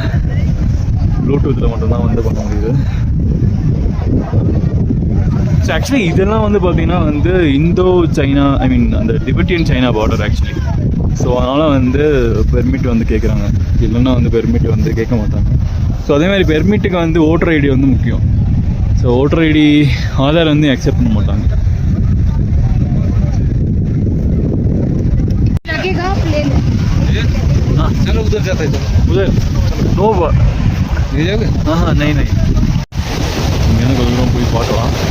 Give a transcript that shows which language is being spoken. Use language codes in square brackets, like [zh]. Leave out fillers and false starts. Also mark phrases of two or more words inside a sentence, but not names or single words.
[ta] ப்ளூடூத்தில் மட்டும்தான் வந்து பண்ண முடியுது. [en] so actually [ta] இதெல்லாம் வந்து பார்த்தீங்கன்னா வந்து இந்தோ சைனா அந்த [en] Tibetan China border actually. [ta] ஸோ அதனால் வந்து பெர்மிட் வந்து கேட்குறாங்க. இல்லைன்னா வந்து பெர்மிட் வந்து கேட்க மாட்டாங்க. ஸோ அதே மாதிரி பெர்மிட்டுக்கு வந்து [en] voter ID [ta] வந்து முக்கியம். [en] so voter ID [ta] ஆதார் வந்து அக்செப்ட் பண்ண மாட்டாங்க. [hi] चलो उधर जाते हैं. उधर नो ये जाओगे? हाँ नहीं मैंने कोई बात हुआ.